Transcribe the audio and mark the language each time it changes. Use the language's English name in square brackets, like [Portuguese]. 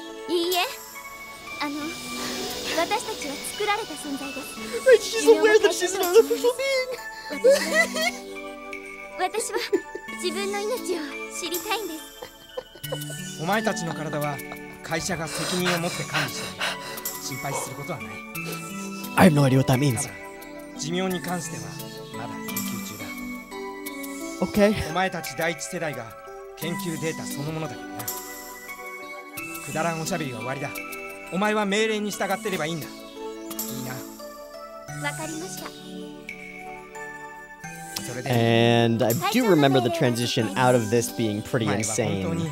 [Japanese] いいえ、私たちは作られた存在です。 [English] She's aware that she's an artificial being. [Japanese] 私は自分の命を知りたいんです。お前たちの体は会社が責任を持って管理している。心配することはない。 [English] I have no idea what that means. [Japanese] 寿命に関してはまだ研究中だ。 [English] Okay. [Japanese] お前たち第一世代が研究データそのものだからな。くだらんおしゃべりは終わりだ。お前は命令に従ってればいいんだ。いいな。わかりました。 [English] And I do remember the transition out of this being pretty insane.